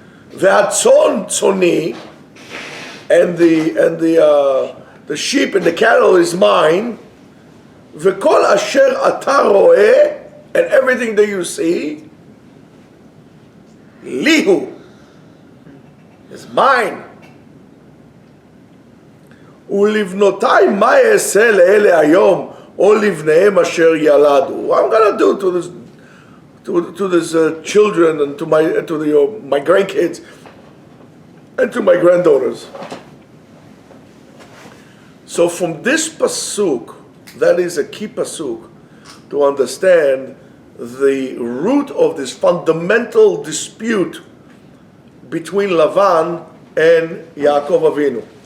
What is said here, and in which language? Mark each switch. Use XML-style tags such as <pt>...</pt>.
<he>Ve'hatzon tzoni,</he> <en>and the sheep and the cattle is mine.</en> <he>Ve'kol asher ata roeh,</he> <en>and everything that you see,</en> <he>lihu,</he> <en>is mine.</en> <he>ולבנותיי מה אעשה לאלה היום או לבניהם אשר ילדו.</he> <en>What I'm going to do to this children and to my grandkids and to my granddaughters. So from this pasuk, that is a key pasuk to understand the root of this fundamental dispute between Lavan and Yaakov Avinu.</en>